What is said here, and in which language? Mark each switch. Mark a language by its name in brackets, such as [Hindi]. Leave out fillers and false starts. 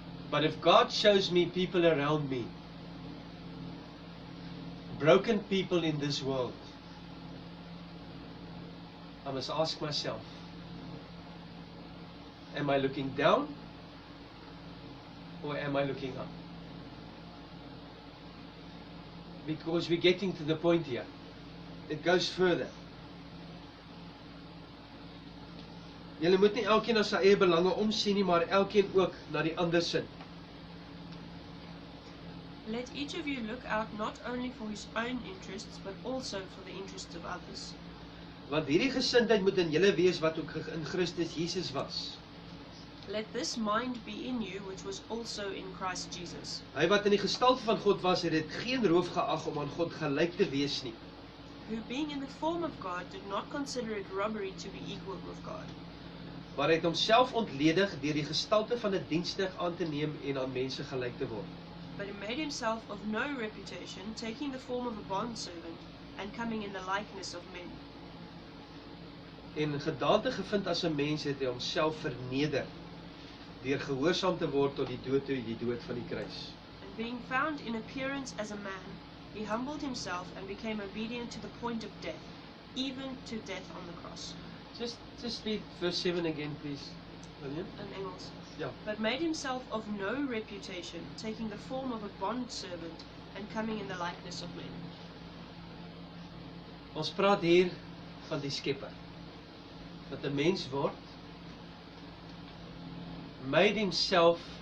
[English] But if God shows me people around me, broken people in this world, I must ask myself, am I looking down or am I looking up? Because we're getting to the point here. It goes further. [Afrikaans] Julle moet nie elkeen na sy eie belange omsien nie, maar elkeen ook na die ander sin. [English] Let each of you look out not only for his own interests, but also for the interests of others. [Afrikaans] Want hierdie gesindheid moet in julle wees wat ook in Christus Jesus was. [English] Let this mind be in you, which was also in Christ Jesus, [Afrikaans] Hy wat in die gestalte van God was, het dit geen roof geag om aan God gelyk te wees nie. [English] who being in the form of God did not consider it robbery to be equal with God, [Afrikaans] Maar hy het homself ontledig deur die gestalte van 'n dienstig aan te neem en aan mense gelyk te word. [English] but he made himself of no reputation, taking the form of a bondservant, and coming in the likeness of men. [Afrikaans] En gedaante gevind as 'n mens het hy homself verneder deur gehoorsaam te word tot die dood van die kruis. [English] And being found in appearance as a man, he humbled himself and became obedient to the point of death, even to death on the cross. Just read verse 7 again, please. William? [Afrikaans] In Engels. Ja. [English] But made himself of no reputation, taking the form of a bondservant, and coming in the likeness of men. [Afrikaans] Ons praat hier van die Skepper. Dat 'n mens word, [English] made himself